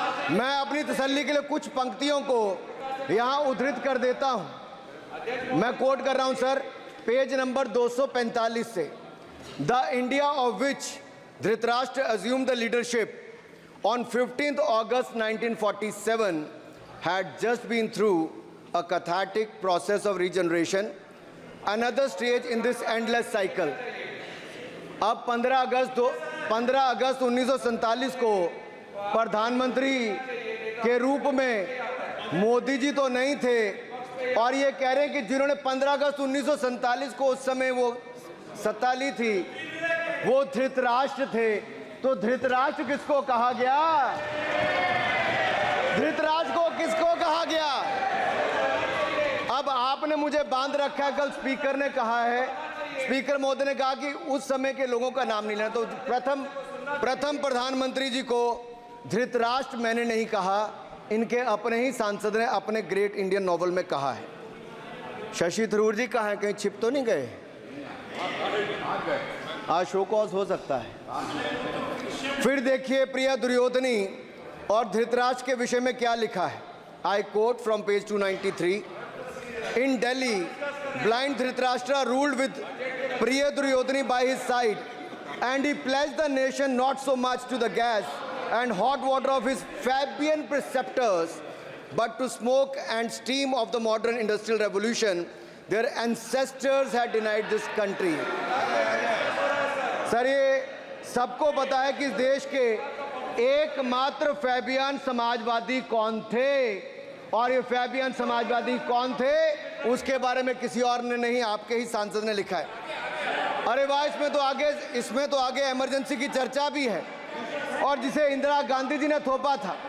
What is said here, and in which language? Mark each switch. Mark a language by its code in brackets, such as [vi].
[hi] मैं अपनी तसल्ली के लिए कुछ पंक्तियों को यहां उद्धृत कर देता हूं। मैं कोट कर रहा हूं सर, पेज नंबर 245 से। [en] The India of which Dhritarashtra assumed the leadership on 15th August 1947 had just been through a cathartic process of regeneration, another stage in this endless cycle. [hi] अब 15 अगस्त 1947 को प्रधानमंत्री के रूप में मोदी जी तो नहीं थे, और ये कह रहे हैं कि जिन्होंने 15 अगस्त 1947 को उस समय वो सत्ता ली थी, वो धृतराष्ट्र थे। तो धृतराष्ट्र किसको कहा गया? धृतराष्ट्र को किसको कहा गया? अब आपने मुझे बांध रखा है। कल स्पीकर ने कहा है, स्पीकर महोदय ने कहा कि उस समय के लोगों का नाम नहीं लेना। तो प्रथम प्रधानमंत्री जी को धृतराष्ट्र मैंने नहीं कहा, इनके अपने ही सांसद ने अपने ग्रेट इंडियन नॉवल में कहा है। शशि थरूर जी कहाँ हैं? कहीं छिप तो नहीं गए? आज शो कॉज हो सकता है। फिर देखिए प्रिया दुर्योधनी और धृतराष्ट्र के विषय में क्या लिखा है। [en] I quote from page 293। In Delhi, blind Dhritarashtra ruled with Priya Duryodhani by his side, and he pledged the nation not so much to the gas and hot water of his Fabian preceptors, but to smoke and steam of the modern industrial revolution their ancestors had denied this country. [hi] Sir, ये सबको पता है कि इस देश के एकमात्र Fabian Samajwadi कौन थे, और ये फैबियन समाजवादी कौन थे उसके बारे में किसी और ने नहीं, आपके ही सांसद ने लिखा है। अरे वाह, इसमें तो आगे इमरजेंसी की चर्चा भी है, और जिसे इंदिरा गांधी जी ने थोपा था।